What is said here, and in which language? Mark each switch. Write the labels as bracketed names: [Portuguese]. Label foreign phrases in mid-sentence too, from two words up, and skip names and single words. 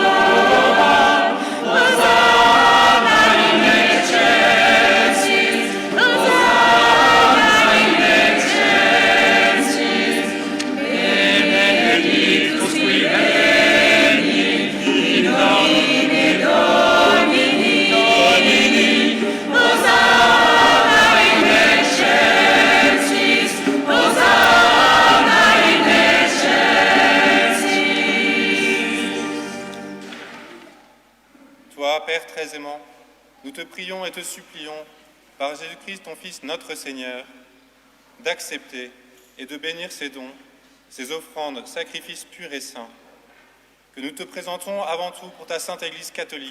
[Latin] Hosanna in excelsis, Hosanna in excelsis, benedictus qui veni, in nomine Domini, Hosanna in excelsis, Hosanna in excelsis. [French] Toi, Père très aimant, nous te prions et te supplions, par Jésus-Christ, ton Fils, notre Seigneur, d'accepter et de bénir ces dons, ces offrandes, sacrifices purs et saints, que nous te présentons avant tout pour ta Sainte Église catholique.